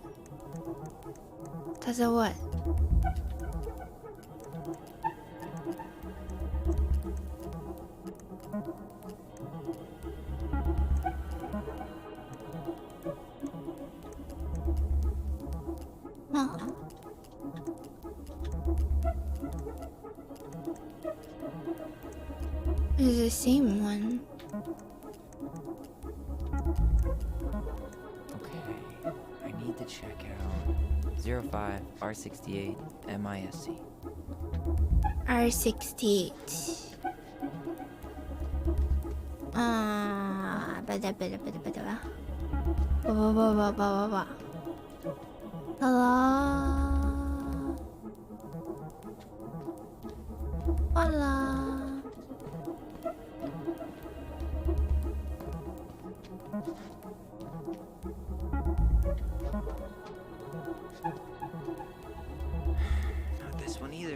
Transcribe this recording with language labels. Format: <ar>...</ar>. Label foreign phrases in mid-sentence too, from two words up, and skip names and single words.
<en>Tessa what? Oh. It's the same one. Okay, I need to check out 05 R68 MISC. R68. Bada bada bada bada ba. Ba ba ba ba ba ba ba. Hello. Hola. Not this one either.</en>